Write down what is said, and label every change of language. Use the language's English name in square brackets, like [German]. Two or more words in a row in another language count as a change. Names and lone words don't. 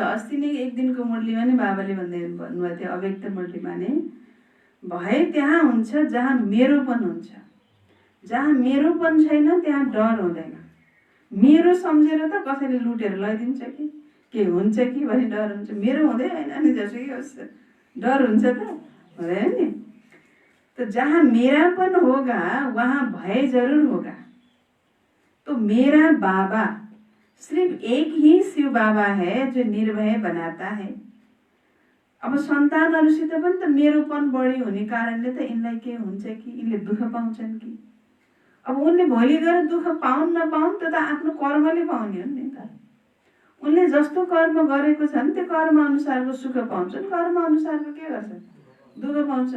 [Nepali] अस्ति नै एक दिनको मुरलीमा नै बाबाले भन्नुभएको थियो, अव्यक्त मुरलीमा नै, भय त्यहाँ हुन्छ जहाँ मेरोपन हुन्छ। जहाँ मेरोपन छैन त्यहाँ डर हुँदैन। मेरो सम्झेर त कसैले लुटेर लैदिन्छ कि के हुन्छ कि भन्ने डर हुन्छ। मेरो हुँदै होइन नि जसुकै होस्, डर हुन्छ त हुँदैन नि। [Hindi] तो जहाँ मेरापन होगा वहाँ भय जरूर होगा। तो मेरा बाबा सिर्फ एक ही शिव बाबा है जो निर्भय बनाता है। [Nepali] अब सन्तानहरुसित पनि त मेरोपन बढी हुने कारणले त यिनलाई के हुन्छ कि यिनले दुःख पाउँछन् कि। अब उनले भोलि गएर दुःख पाउन् नपाउन् त्यो त आफ्नो कर्मले पाउने हो नि त। उनले जस्तो कर्म गरेको छन् त्यो कर्म अनुसारको सुख पाउँछन्, कर्म अनुसारको के गर्छन्, दुःख पाउँछन्।